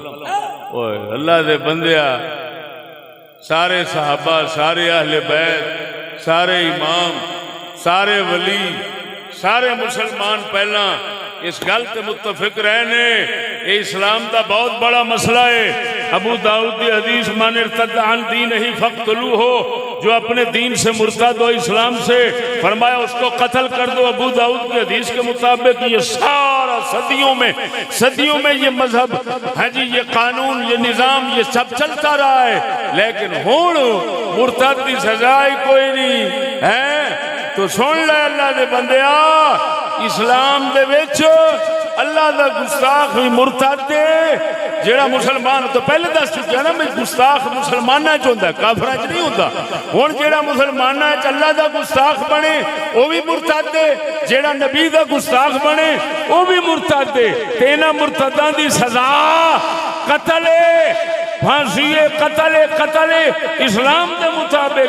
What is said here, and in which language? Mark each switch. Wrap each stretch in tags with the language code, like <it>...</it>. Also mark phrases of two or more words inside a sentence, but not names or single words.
<pa>اللہ دے بندیا، سارے صحابہ، سارے اہل بیت، سارے امام، سارے ولی، سارے مسلمان پہلا اس گل تے متفق رہنے یہ اسلام دا بہت بڑا مسئلہ ہے.</pa> <ur>ابو داؤد کی حدیث</ur> <ar>من ارتد عن دینہ فاقتلوہ،</ar> <ur>جو اپنے دین سے مرتد ہو اسلام سے، فرمایا اس کو قتل کر دو. ابو داؤد کی حدیث کے مطابق یہ سارا صدیوں میں یہ مذہب ہے جی، یہ قانون، یہ نظام، یہ سب چلتا رہا ہے. لیکن ہون مرتد کی سزا ہی کوئی نہیں ہے.</ur> <pa>تو سن لے اللہ دے بندیا، اسلام دے وچ اللہ دا گستاخ بھی مرتد دے جیڑا مسلمان تو پہلے دس چکا نا، میں گستاخ مسلمانہ چ ہوندا، کافراں چ نہیں ہوندا. ہن جیڑا مسلمانہ چ اللہ دا گستاخ بنے وہ بھی مرتد دے، جیڑا نبی دا گستاخ بنے وہ بھی مرتد دے. تے انہاں مرتداں دی سزا قتل ہے، پھانسی ہے، قتل ہے اسلام دے مطابق.</pa>